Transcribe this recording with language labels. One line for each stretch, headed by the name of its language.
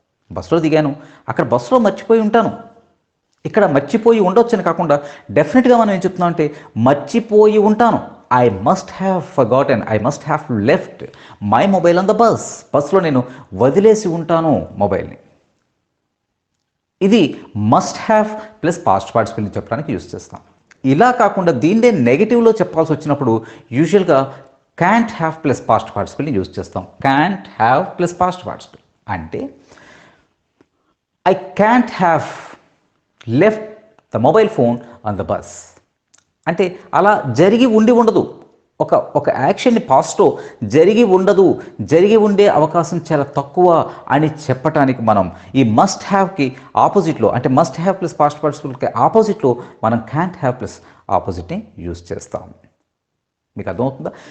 Telugu: బస్సులో దిగాను, అక్కడ బస్సులో మర్చిపోయి ఉంటాను. ఇక్కడ మర్చిపోయి ఉండొచ్చని కాకుండా డెఫినెట్గా మనం ఏం చెప్తున్నాం అంటే మర్చిపోయి ఉంటాను.
English: I must have forgotten, I must have left my mobile on the bus.
Telugu: బస్సులో నేను వదిలేసి ఉంటాను మొబైల్ని. ఇది మస్ట్ హ్యావ్ ప్లస్ పాస్ట్ పార్టిసిపుల్ని చెప్పడానికి యూజ్ చేస్తాం. ఇలా కాకుండా దీన్నే నెగిటివ్లో చెప్పాల్సి వచ్చినప్పుడు యూజువల్గా
English: can't have plus past participle
Telugu: use చేస్తాం. can't have plus past participle.
English: అంటే I can't have left the mobile phone on the bus.
Telugu: అంటే అలా జరిగి ఉండి ఉండదు. ఒక యాక్షన్ని పాస్ట్లో జరిగి ఉండదు, జరిగి ఉండే అవకాశం చాలా తక్కువ అని చెప్పటానికి మనం ఈ మస్ట్ హ్యావ్కి ఆపోజిట్లో, అంటే మస్ట్ హ్యావ్ ప్లస్ పాస్ట్ పార్టిసిపుల్కి ఆపోజిట్లో మనం క్యాంట్ హ్యావ్ ప్లస్ ఆపోజిట్ని యూజ్ చేస్తాం. మీకు అర్థమవుతుందా?